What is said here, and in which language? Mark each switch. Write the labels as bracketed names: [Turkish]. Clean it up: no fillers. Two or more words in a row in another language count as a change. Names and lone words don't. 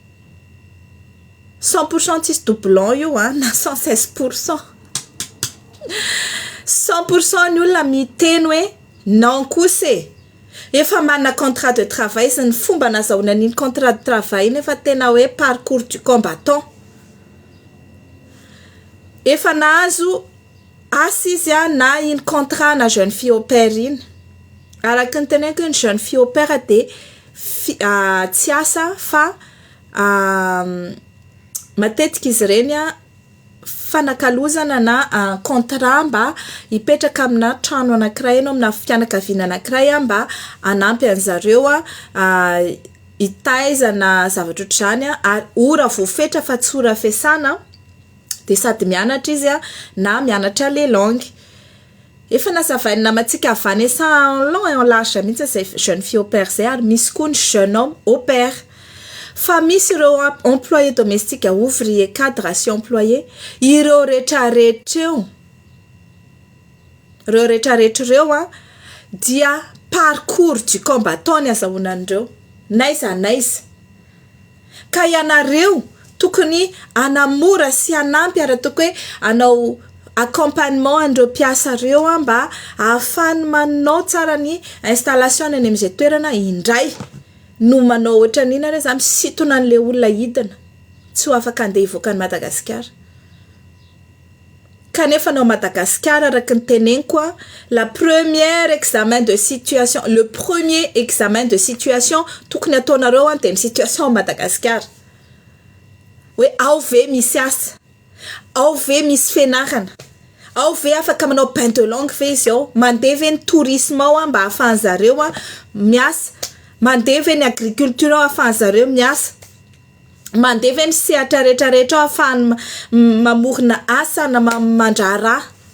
[Malagasy] 100% tsisy doublon io na 116% 100% ny olona miteny hoe non kosa efa manana [French] contrat de travail [Malagasy] sy ny fomba nazahoana an'iny [French] contrat de travail [Malagasy] nefa tena hoe [French] parcours du combattant. [Malagasy] Efa nahazo asa izy na iny contrat na [French] jeune fille au pair [Malagasy] iny. Araka ny teneniko ny [French] jeune fille au pair [Malagasy] de tsy asa fa matetika izy ireny fanakalozana na contrat mba hipetraka amina trano anankiray anao amina fianakaviana anankiray mba anampy an'zareo hitaiza na zavatra ohatr'izany ary ora voafetra fa tsy ora fiasana de sady mianatra izy na mianatra [French] les langues. [Malagasy] Efa nazavaina namatsika Vanessa [French] en long et en large [Malagasy] mihitsy zay [French] jeune fille au pair [Malagasy] zay ary misy koa ny [French] jeune homme au pair. [Malagasy] Fa misy ireo [French] employé domestique ouvrier cadre [Malagasy] sy employé ireo rehetrarehetra reo dia [French] parcours du [Malagasy] combattant ny azahoana an'ireo naiza ka ianareo tokony anamora sy anampy ary toko hoe anao accompagnement an'ireo mpiasa reo mba ahafahany manao tsara ny installation any amin'izay toerana indray no manao ohatra n'ina re za misitona an'le olona hidina tsy ho afaka andeha hivoaka ny Madagasikara. Kanefa anao Madagasikara araka ny teneniko [French] le premier examen de situation [Malagasy] tokony ataonareo de ny situation Madagasikara hoe ao ve misy asa, ao ve misy fianarana, ao ve afaka manao [French] bain de langue [Malagasy] ve izy ao, mandeha ve ny tourisme ao mba ahafahan'zareo miasa, mandeha ve ny agriculture ao ahafahan'zareo miasa, mandeha ve ny sehatra rehetrarehetra ao ahafahany mamorona asa na mandraraha.